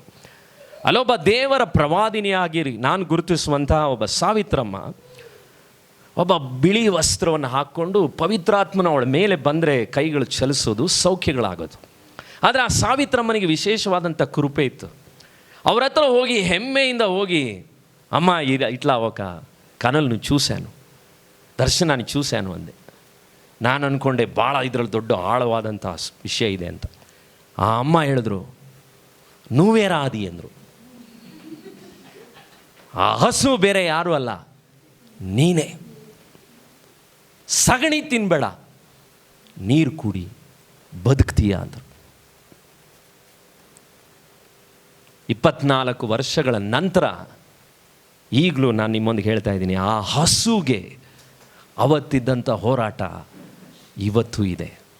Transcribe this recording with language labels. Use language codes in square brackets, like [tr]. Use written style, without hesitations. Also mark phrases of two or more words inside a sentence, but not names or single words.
[kn] ಅಲ್ಲೊಬ್ಬ ದೇವರ ಪ್ರವಾದಿನಿಯಾಗಿ ನಾನು ಗುರುತಿಸುವಂತಹ ಒಬ್ಬ ಸಾವಿತ್ರಮ್ಮ ಒಬ್ಬ ಬಿಳಿ ವಸ್ತ್ರವನ್ನು ಹಾಕ್ಕೊಂಡು ಪವಿತ್ರಾತ್ಮನ ಅವಳ ಮೇಲೆ ಬಂದರೆ ಕೈಗಳು ಚಲಿಸೋದು, ಸೌಖ್ಯಗಳಾಗೋದು. ಆದರೆ ಆ ಸಾವಿತ್ರಮ್ಮನಿಗೆ ವಿಶೇಷವಾದಂಥ ಕೃಪೆ ಇತ್ತು. ಅವ್ರ ಹತ್ರ ಹೋಗಿ ಹೆಮ್ಮೆಯಿಂದ ಹೋಗಿ, ಅಮ್ಮ [te] ఇట్లా ఒక కనల్ని చూశాను, దర్శనాన్ని చూశాను [kn] ಅಂದೆ. ನಾನು ಅಂದ್ಕೊಂಡೆ ಭಾಳ ಇದರಲ್ಲಿ ದೊಡ್ಡ ಆಳವಾದಂಥ ವಿಷಯ ಇದೆ ಅಂತ. ಆ ಅಮ್ಮ ಹೇಳಿದ್ರು, [te] నువ్వేరా అది ಅಂದರು. [kn] ಆ ಹಸು ಬೇರೆ ಯಾರೂ ಅಲ್ಲ, ನೀನೇ. ಸಗಣಿ ತಿನ್ಬೇಡ, ನೀರು ಕುಡಿ, ಬದುಕ್ತೀಯ ಅಂದರು. 24 ವರ್ಷಗಳ ನಂತರ ಈಗಲೂ ನಾನು ನಿಮ್ಮೊಂದಿಗೆ ಹೇಳ್ತಾ ಇದ್ದೀನಿ, ಆ ಹಸುಗೆ ಅವತ್ತಿದ್ದಂಥ ಹೋರಾಟ ಇವತ್ತೂ ಇದೆ.